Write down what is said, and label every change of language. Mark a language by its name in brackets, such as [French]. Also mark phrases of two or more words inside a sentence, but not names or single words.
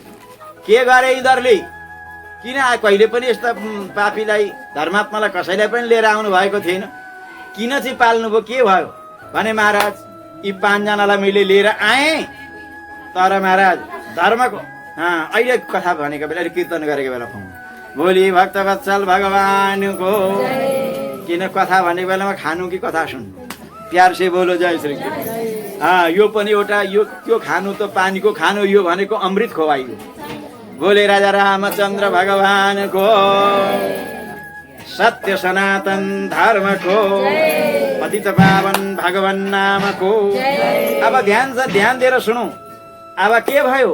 [Nepali] के गरे यिनीहरूले, किन कहिले पनि यस्ता पापीलाई धर्मात्मालाई कसैलाई पनि लिएर आउनु भएको थिएन, किन चाहिँ पाल्नुभयो, के भयो भने महाराज यी 5 जनालाई मैले लिएर आएँ। तर महाराज धर्मको अहिले कथा भनेको बेला, कीर्तन गरेको बेला पाउनु। भोलि भक्तवत्सल भगवानको। किन कथा भनेको बेलामा खानु कि कथा सुन्नु। [Hindi] प्यार से बोलो जय श्री कृष्ण। [Nepali] यो पनि एउटा यो त्यो खानु त पानीको खानु, यो भनेको अमृत खुवाइयो। बोले राजा रामचन्द्र भगवानको। सत्य सनातन धर्मको पतित पावन भगवान नामको। अब ध्यान दिएर सुनौ। अब के भयो?